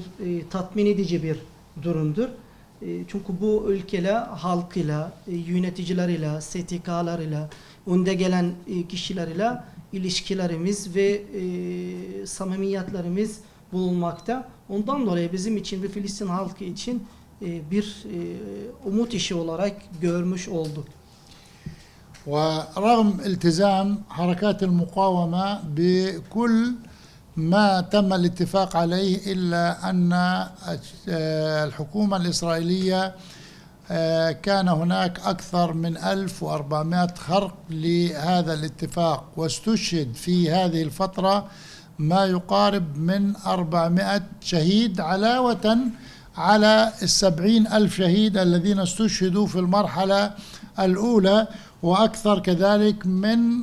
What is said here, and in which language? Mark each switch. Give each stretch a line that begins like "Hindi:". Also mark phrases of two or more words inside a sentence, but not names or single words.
Turkish: Tatmin edici bir durumdur. Çünkü bu ülkeyle, halkıyla, yöneticileriyle, STK'larıyla, önde gelen kişilerle ilişkilerimiz ve samimiyetlerimiz bulunmakta. Ondan dolayı bizim için ve Filistin halkı için bir umut işi olarak görmüş olduk.
Arabic: ورغم التزام حركات المقاومة بكل ما تم الاتفاق عليه إلا أن الحكومة الإسرائيلية كان هناك أكثر من 1400 خرق لهذا الاتفاق، واستشهد في هذه الفترة ما يقارب من 400 شهيد علاوة على 70,000 شهيد الذين استشهدوا في المرحلة الأولى، وأكثر كذلك من